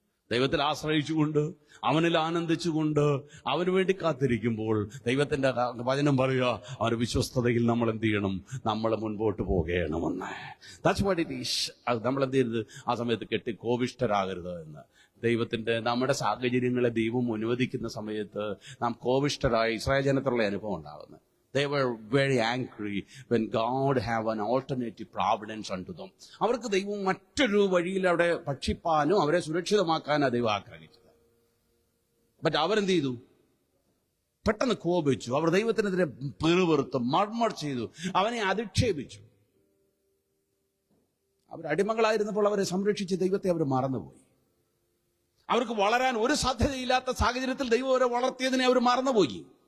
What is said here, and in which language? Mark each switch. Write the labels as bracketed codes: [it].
[ml] ദൈവത്തിൽ ആശ്രയിച്ചുകൊണ്ട്, അവനിൽ ആനന്ദിച്ചുകൊണ്ട്, അവന് വേണ്ടി കാത്തിരിക്കുമ്പോൾ ദൈവത്തിന്റെ വചനം പറയുക, അവന്റെ വിശ്വസ്തതയിൽ നമ്മൾ എന്ത് ചെയ്യണം? നമ്മൾ മുൻപോട്ട് പോകണമെന്ന്. [en] That's what it is. [ml] നമ്മൾ എന്ത് ചെയ്യരുത്? ആ സമയത്ത് കോപിഷ്ഠരാകരുത് എന്ന്. നമ്മുടെ സാഹചര്യങ്ങളെ ദൈവം അനുവദിക്കുന്ന സമയത്ത് നാം കോപിഷ്ഠരായി ഇസ്രായേൽ ജനത്തിലുള്ള അനുഭവം ഉണ്ടാകുന്നത്. [en] They were very angry when God have an alternative providence unto them. [ml] അവർക്ക് ദൈവം മറ്റൊരു വഴിയിൽ അവിടെ ഭക്ഷിപ്പാനും അവരെ സുരക്ഷിതമാക്കാനാണ് ദൈവം ആഗ്രഹിച്ചത്. ബട്ട് അവരെന്ത് ചെയ്തു? പെട്ടെന്ന് കോപിച്ചു. അവർ ദൈവത്തിനെതിരെ പെറുപെറുത്ത് മർമർ ചെയ്തു, അവനെ അധിക്ഷേപിച്ചു. അവർ അടിമകളായിരുന്നപ്പോൾ അവരെ സംരക്ഷിച്ച് ദൈവത്തെ അവർ മറന്നുപോയി. അവർക്ക് വളരാൻ ഒരു സാധ്യതയില്ലാത്ത സാഹചര്യത്തിൽ ദൈവം അവരെ വളർത്തിയതിനെ അവർ മറന്നുപോയി.